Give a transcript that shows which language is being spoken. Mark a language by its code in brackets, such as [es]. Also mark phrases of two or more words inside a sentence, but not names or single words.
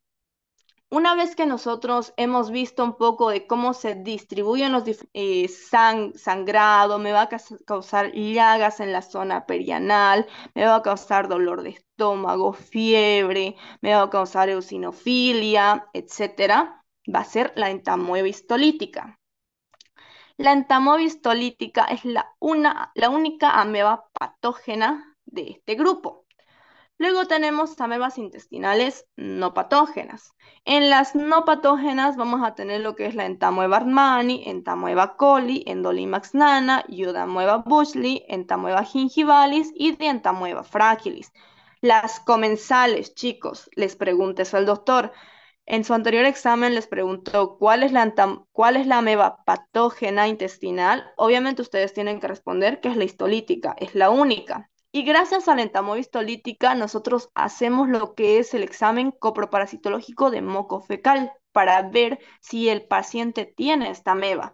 [es] Una vez que nosotros hemos visto un poco de cómo se distribuyen los sangrado, me va a causar llagas en la zona perianal, me va a causar dolor de estómago, fiebre, me va a causar eosinofilia, etcétera, va a ser la entamoeba histolítica. La entamoeba histolítica es la única ameba patógena de este grupo. Luego tenemos amebas intestinales no patógenas. En las no patógenas vamos a tener lo que es la entamoeba armani, entamoeba coli, endolimax nana, yudamoeba bushli, entamoeba gingivalis y entamoeba fragilis. Las comensales, chicos, les pregunté eso al doctor. En su anterior examen les preguntó cuál es la ameba patógena intestinal. Obviamente ustedes tienen que responder que es la histolítica, es la única. Y gracias a la entamoeba histolítica, nosotros hacemos lo que es el examen coproparasitológico de moco fecal para ver si el paciente tiene esta ameba.